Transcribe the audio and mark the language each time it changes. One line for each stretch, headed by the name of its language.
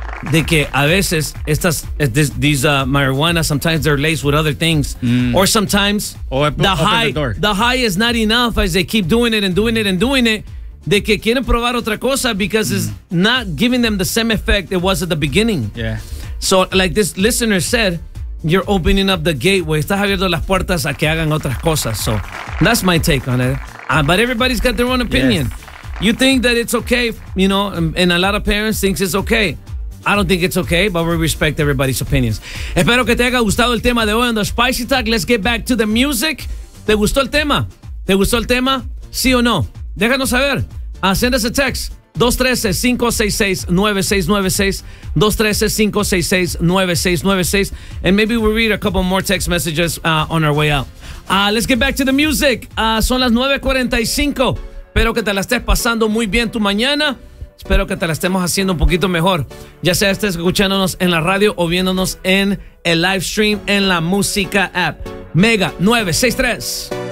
Spanish: De que a veces estas marijuana,
English: sometimes they're laced with other things. Mm. Or sometimes the high is not enough as they keep doing it and doing it and doing it.
Spanish: De que quieren probar otra cosa
English: because it's not giving them the same effect it was at the beginning. Yeah. So like this listener said, you're opening up the gateway.
Spanish: Estás abriendo las puertas a que hagan otras cosas.
English: So that's my take on it. But everybody's got their own opinion. Yes. You think that it's okay, you know, and a lot of parents think it's okay. I don't think it's okay, but we respect everybody's opinions.
Spanish: Espero que te haya gustado el tema de hoy en The Spicy Talk.
English: Let's get back to the music.
Spanish: ¿Te gustó el tema? ¿Te gustó el tema? ¿Sí o no? Déjanos saber.
English: Send us a text. 213-566-9696. 213-566-9696. And maybe we'll read a couple more text messages on our way out. Let's get back to the music.
Spanish: Son las 9:45. Espero que te la estés pasando muy bien tu mañana. Espero que te la estemos haciendo un poquito mejor. Ya sea estés escuchándonos en la radio o viéndonos en el live stream en la música app. Mega 963.